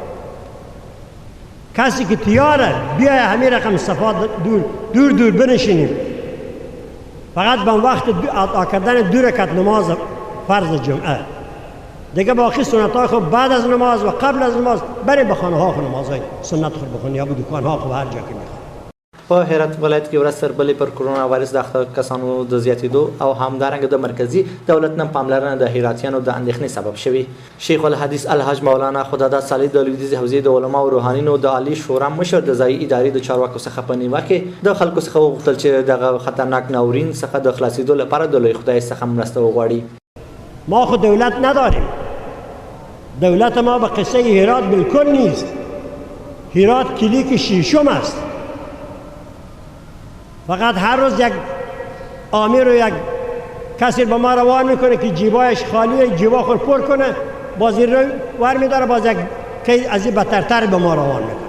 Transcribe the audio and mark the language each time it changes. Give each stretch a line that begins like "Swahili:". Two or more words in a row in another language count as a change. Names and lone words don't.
Persian: کسی که تیاره بیاید همین رقم صفات دور بنشینیم فقط به وقت ادا کردن 2 رکعت نماز فرض جمعه دیگه باقی سنت های خود بعد از نماز و قبل از نماز بریم به خانه ها خود نماز های سنت خود بخونیم یا به دکان ها خود هر جا که میخواد.
Pashto: په هرات ولایت کې ورځ تر بلې پر کرونا وایرس د اخته کسانو د زیاتېدو او همدارنګه د مرکزي دولت نه پاملرنه د هراتیانو د اندېښنې سبب شوي. شیخ الحدیث الحاج مولانا خداداد صالح د لویدیځې حوزې د علماو او روحانینو د عالی شورا مشر د ځایي ادارې د چارواکو څخه په نیوه کې د خلکو څخه وغوښتل چې دغه خطرناک ناورین څخه د خلاصېدو لپاره د لوی خدای څخه مرسته وغواړي.
Persian: ما خود دولت نداریم. دولت ما به قصه هرات بالکل نیست. هرات کلیک شیشم است. فقط هر روز یک آمیر و یک کسی به ما روان میکنه که جیبایش خالیه جیبا خود پر کنه باز این رو ور میداره باز یک که از این بدترتر به ما روان میکنه.